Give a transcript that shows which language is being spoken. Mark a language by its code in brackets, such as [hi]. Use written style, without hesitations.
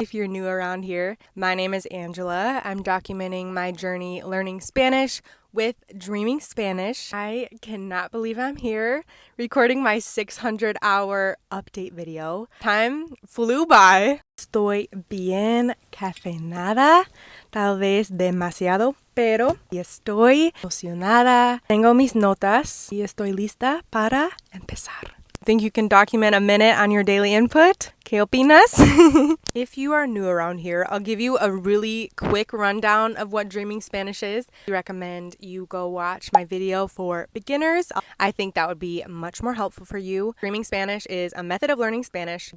[en] If you're new around here, my name is Angela. I'm documenting my journey learning Spanish with Dreaming Spanish. I cannot believe I'm here recording my 600-hour update video. Time flew by. [es] Estoy bien cafeinada, tal vez demasiado, pero estoy emocionada. Tengo mis notas y estoy lista para empezar. [en] Think you can document a minute on your daily input? [es] ¿Qué opinas? [en] If you are new around here, I'll give you a really quick rundown of what Dreaming Spanish is. I recommend you go watch my video for beginners. I think that would be much more helpful for you. Dreaming Spanish is a method of learning Spanish.